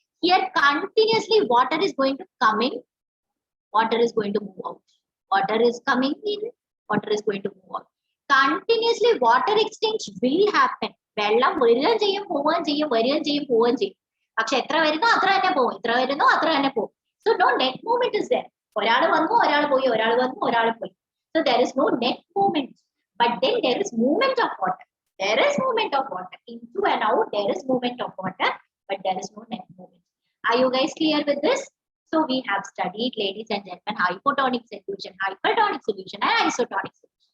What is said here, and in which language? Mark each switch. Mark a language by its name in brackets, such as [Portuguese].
[English] Here continuously water is going to come in, water is going to move out. Water is coming in, water is going to move out. Continuously water exchange will happen. [Malayalam] വെള്ളം വരികയും ചെയ്യും, പോവുകയും ചെയ്യും, വരികയും ചെയ്യും, പോവുകയും ചെയ്യും. പക്ഷെ എത്ര വരുന്നോ അത്ര തന്നെ പോകും, എത്ര വരുന്നോ അത്ര തന്നെ പോകും. [English] So no net movement is there. [Malayalam] ഒരാൾ വന്നു, ഒരാൾ പോയി, ഒരാൾ വന്നു, ഒരാൾ പോയി. [English] So there is no net movement. But then there is movement of water. There is movement of water into and out. There is movement of water, but there is no net movement. Are you guys clear with this? So we have studied, ladies and gentlemen, hypotonic solution, hypertonic solution, and isotonic solution.